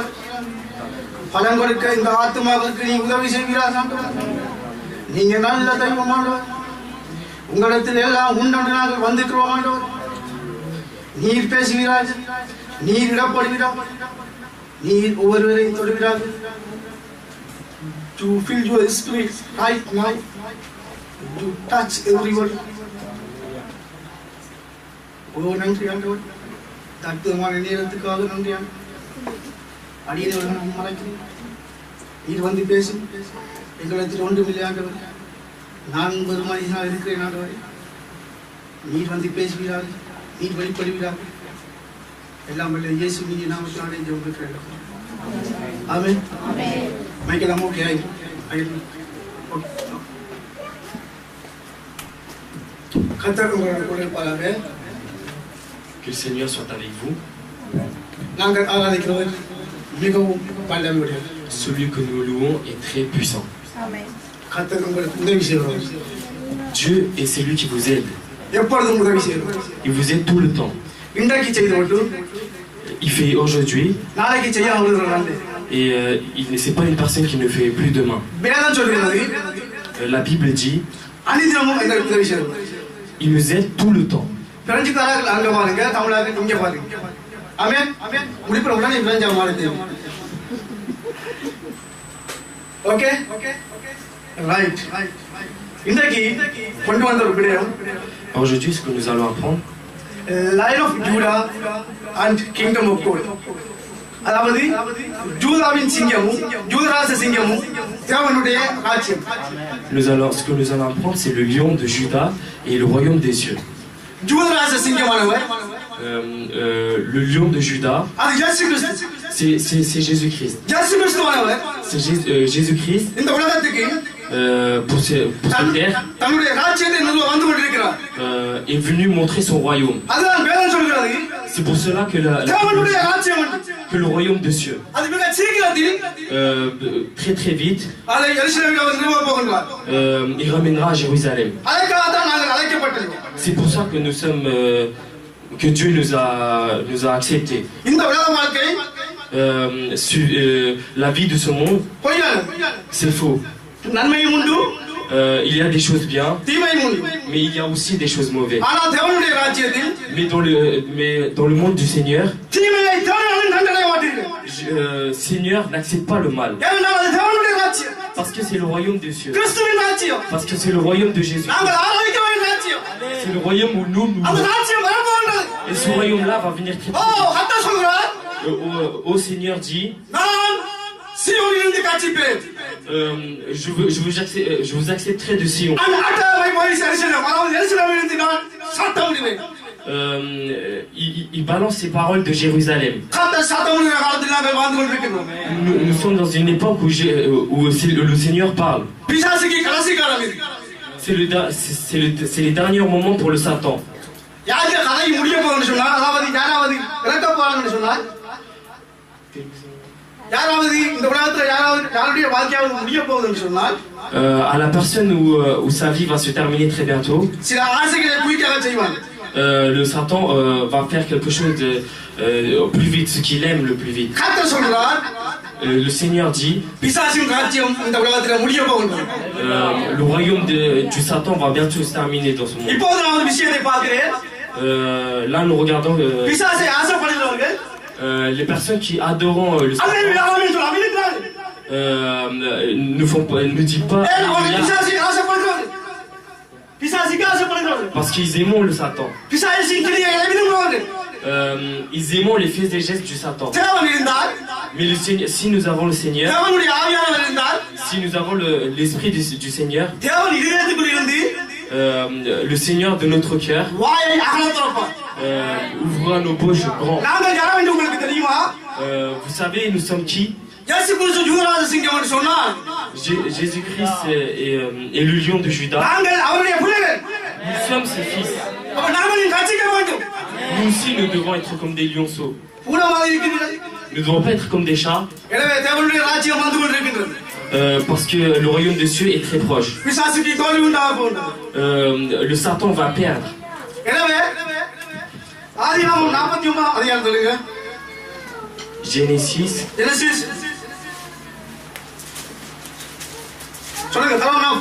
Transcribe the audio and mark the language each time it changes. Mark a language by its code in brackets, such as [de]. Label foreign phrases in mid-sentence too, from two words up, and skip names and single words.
[ta] பலன் கொடுக்க இந்த ஆத்துமாவுக்கு நீ உதவி செய்வீர்கள். நீங்க நல்ல தெய்வம் ஆண்டவர். உங்களிடத்தில் எல்லாம் உண்டு நாங்கள் வந்துக்கிறோம் ஆண்டவர். நீர் பேசுகிறார், நீர் இடப்படுகிறார், நீர் ஒவ்வொருவரையும் தொடுகிறார். [en] To fill your spirit right now, to touch everyone. [ta] ஓ நன்றி ஆண்டவர், தத்துவமான நேரத்துக்காக நன்றி ஆண்டவர். அடியவர்கள் மறைக்கிறேன், நீர் வந்து பேசும். எங்களிடத்தில் ஒன்றுமில்லை ஆண்டவர். நான் பெருமானியாக இருக்கிறேன் ஆண்டவர். நீர் வந்து பேசுகிறார்கள், நீர் வெளிப்படுகிறார்கள். எல்லாம் வல்ல இயேசு நீங்க நாமத்தினாலே ஜெபிக்கிறேன். ஆமென். ஆமென். மைக்கெல்லாம் ஓகே ஆயிடும். கர்த்தர் உங்களோட கூட இருப்பாராக. [fr] Que le Seigneur soit avec vous. [ta] நாங்கள் ஆராதிக்கிறவர் மிகவும் வல்லமையுடையவர். [fr] Celui que nous louons est très puissant. Amen. [ta] கர்த்தர் உங்களுக்கு உதவி செய்வார். [fr] Dieu est celui qui vous aide. [ta] எப்பொழுதும் உதவி செய்வார். [fr] Il vous aide tout le temps. [ta] இன்றைக்கு செய்து விட்டு [fr] Il fait aujourd'hui [ta] நாளைக்கு செய்ய அவர்கள் [fr] et c'est pas une personne qui ne fait plus demain. [ta] வேதம் சொல்கிறது [fr] La Bible dit [ta] அனிதினமும் எங்களுக்கு உதவி செய்வார். [fr] il nous aide tout le temps. [ta] பிரெஞ்சுக்காரர்கள் அங்க பாருங்க, தமிழாக இங்க பாருங்க. ஆமென். முடிப்புற உடனே பிரெஞ்சா மாறுது. [en] okay right. [ta] இன்றைக்கு கொண்டு வந்த ஒரு விடயம் [fr] Aujourd'hui, ce que nous allons apprendre, [en] Lion of Judah and Kingdom of God. [ta] அதாவது ஜூதாவின் சிங்கமும் ஜூதராச சிங்கமும் தேவனுடைய ராஜ்யம். [fr] ce que nous allons apprendre, c'est le lion de Juda et le royaume des cieux. [ta] ஜூதராச சிங்கமானவர் [fr] Le lion de Juda, [ta] அது இயேசு கிறிஸ்து. [fr] c'est Jésus-Christ. [ta] இயேசு கிறிஸ்துவானவர் [fr] C'est Jésus-Christ [ta] இந்த உலகத்துக்கு [fr] pour cette terre [ta] தன்னுடைய ராஜ்யத்தை நிறுவ வந்து கொண்டிருக்கிறார். [fr] est venu montrer son royaume. [ta] அதுதான் வேதம் சொல்கிறது. [fr] C'est pour cela que [ta] தேவனுடைய ராஜ்யம் [fr] que le royaume de cieux, [ta] அது மிக சீக்கிரத்தில் [fr] très très vite, [ta] அதை எருசலேமில் அவர் நிறுவ போகிறார். [fr] il ramènera à Jérusalem. [ta] அதற்காக தான் நாங்கள் அழைக்கப்பட்டோம். [fr] C'est pour ça que nous sommes que Dieu nous a acceptés. [ta] இந்த உலக வாழ்க்கை [fr] La vie de ce monde, [ta] பொய்யானது. [fr] c'est faux. [ta] நன்மையும் உண்டு, [fr] Il y a des choses bien, [ta] தீமையும் உண்டு. [fr] mais il y a aussi des choses mauvaises. [ta] ஆனால் தேவனுடைய ராஜ்யத்தில் [fr] Mais dans le monde du Seigneur, [ta] தீமையை தேவனாலும் தண்டனை மாட்டீர்கள். [fr] Seigneur n'accepte pas le mal. [ta] ஏனென்றால் அது தேவனுடைய ராஜ்யம். [fr] Parce que c'est le royaume des cieux. [ta] கிறிஸ்துவின் ராஜ்யம். [fr] Parce que c'est le royaume de Jésus. [ta] நாங்கள் ஆராதிக்க வேண்டிய ராஜ்யம். [fr] C'est le royaume où nous [ta] அந்த ராஜ்யம் வரப்போகிறது. [fr] Et ce royaume-là va venir très ஓ vite. [ta] கர்த்தர் சொல்கிறார், [fr] Au Seigneur dit, [ta] நான் சீயோனிலிருந்து காட்சிப்பேன். [fr] je vous accepterai de Sion. [ta] அந்த அட்டாவை போய் எருசலேம், அதாவது எருசலேமிலிருந்து நான் சத்தம் விடுவேன். [fr] Il balance ces paroles de Jérusalem. [ta] கர்த்தர் சத்தம் விடுகிற காலத்தில் நாங்கள் வாழ்ந்து கொண்டிருக்கிறோம். [fr] Nous sommes dans une époque où le Seigneur parle. [ta] பிசாசுக்கு கடைசி காலம் இது. [fr] C'est les derniers moments pour le Satan. [ta] யாருக்கு கதை முடிய போகுதுன்னு சொன்னால், அதாவது யாராவது இறக்க போறாங்கன்னு சொன்னால், யாராவது இந்த உலகத்தில் யாருடைய வாழ்க்கையாவது முடிய போகுதுன்னு சொன்னால், [fr] À la personne où sa vie va se terminer très bientôt, [ta] சில ஆசைகளை குயிக்காக செய்வாங்க. [fr] le Satan va faire quelque chose de plus vite, ce qu'il aime le plus vite. [ta] கர்த்தர் சொல்றார், [fr] Le Seigneur dit, [ta] பிசாசின் ராஜ்யம் இந்த உலகத்தில் முடிய போகுது. [fr] le royaume du Satan va bientôt se terminer dans ce monde. [ta] இப்போது நான் ஒரு விஷயத்தை பார்க்கிறேன். [fr] Là, nous regardons [ta] பிசாசை ஆசைப்படுகிறவர்கள் [fr] les personnes qui adorent le Satan. [ta] அல்லேலூயாவின் சொல் அவிழ்க்கிறார்கள். [fr] Ne disent pas [ta] அவர்கள் பிசாசை ஆசைப்படுகிறார்கள். பிசாசுக்கு ஆசைப்படுகிறார்கள். [fr] parce qu'ils aiment le Satan. [ta] பிசாசின் கிரியை விரும்புவார்கள். [fr] ils aiment les faits et gestes du Satan. [ta] தேவன் இருந்தால் [fr] Mais le Seigneur, si nous avons le Seigneur, [ta] தேவனுடைய ஆவியானவர் இருந்தால் [fr] si nous avons l'Esprit du Seigneur, [ta] தேவன் இதயத்துக்குள் இருந்து [fr] le Seigneur de notre cœur [ta] வாயை அகல திறப்பார். [fr] ouvrira nos bouches grands. [ta] நாங்கள் யார் என்று உங்களுக்கு தெரியுமா? [fr] Vous savez, nous sommes qui? [ta] இயேசு கிறிஸ்து யூதராஜ சிங்கம் என்று சொன்னார். [fr] Jésus-Christ est le lion de Juda. [ta] நாங்கள் அவருடைய பிள்ளைகள். [fr] Nous sommes ses fils. [ta] அப்ப நாங்கள் கட்சிக்க வேண்டும். [fr] Nous aussi, nous devons être comme des lionceaux. [ta] பூனமாக இருக்கிறீர்கள். [fr] Nous ne devons pas être comme des chats. [ta] எனவே தேவனுடைய ராஜ்யம் வந்து கொண்டிருக்கின்றது. [fr] Parce que le royaume des cieux est très proche. [ta] பிசாசுக்கு தோல்வி உண்டாக போகிறது. [fr] Le Satan va perdre. [ta] எனவே ஆதியாகமம் 41 அதிகாரம் சொல்லுங்க. Genesis. ஜெனசிஸ் சொல்லுங்க. 49.